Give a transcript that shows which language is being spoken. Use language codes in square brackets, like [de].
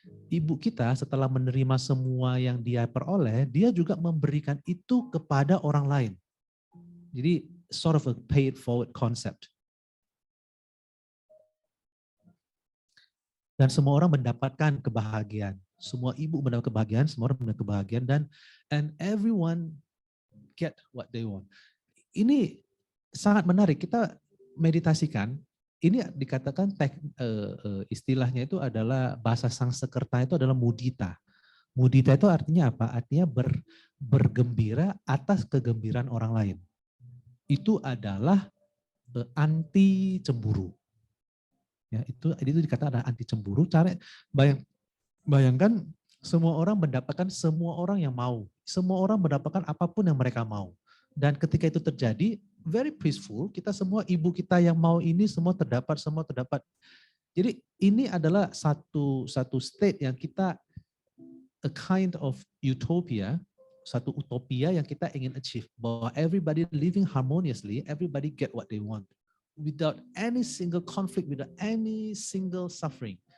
[id] Ibu kita setelah menerima semua yang dia peroleh, dia juga memberikan itu kepada orang lain. Jadi [en] sort of a pay it forward concept. [id] Dan semua orang mendapatkan kebahagiaan. Semua ibu mendapat kebahagiaan, semua orang mendapat kebahagiaan, [en] and everyone get what they want. [id] Ini sangat menarik, kita meditasikan. Ini dikatakan istilahnya itu adalah, bahasa Sanskerta itu adalah mudita. Mudita itu artinya apa? Artinya bergembira atas kegembiraan orang lain. Itu adalah anti cemburu. Ya, itu dikatakan anti cemburu. Cara bayangkan semua orang mendapatkan semua orang yang mau. Semua orang mendapatkan apapun yang mereka mau. Dan ketika itu terjadi, [en] very peaceful, [id] kita semua, ibu kita yang mau ini semua terdapat. Jadi ini adalah satu state yang kita, [en] a kind of utopia, [id] satu utopia yang kita ingin achieve. Bahwa [en] everybody living harmoniously, everybody get what they want. Without any single conflict, without any single suffering.